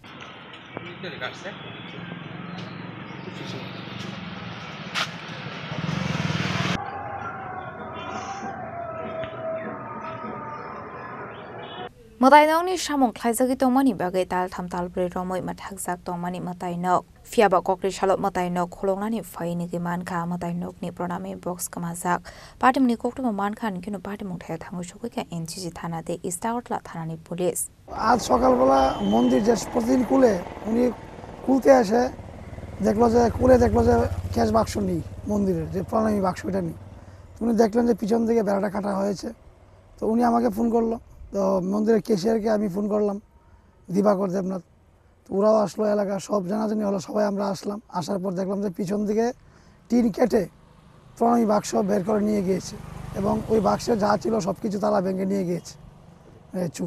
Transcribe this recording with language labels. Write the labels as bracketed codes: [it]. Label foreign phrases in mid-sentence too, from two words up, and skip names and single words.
[trp] Matainok ni samung khlaijagi tongmani bagai tal thamtal bre romoi mathakjak tongmani matainok fiaba kokri salop matainok kholongnani phaini ge mankha matainok ni pranami box kamajak patimni koktuma mankha ni kino patimung thaya thangu sukika NCC thanate Istagotla thanani পুলিশ [bn] আজ সকালবেলা মন্দির যে প্রতিদিন খুলে উনি খুলতে আসে দেখলো যে ক্যাশ বাক্স নেই মন্দিরের যে প্রণামী বাক্স এটা নেই উনি দেখলেন যে পিছন থেকে বেড়াটা কাটা হয়েছে তো উনি আমাকে ফোন করলো তো মন্দিরের ক্যাশিয়ারকে আমি ফোন করলাম দিবাকর দেবনাথ তো ওরাও আসলো এলাকা সব জানাজানি হলো সবাই আমরা আসলাম আসার পর দেখলাম যে পিছন দিকে টিন কেটে প্রণামী বাক্স বের করে নিয়ে গিয়েছে এবং ওই বাক্সে যা ছিল সব কিছু তালা ভেঙে নিয়ে গিয়েছে চুর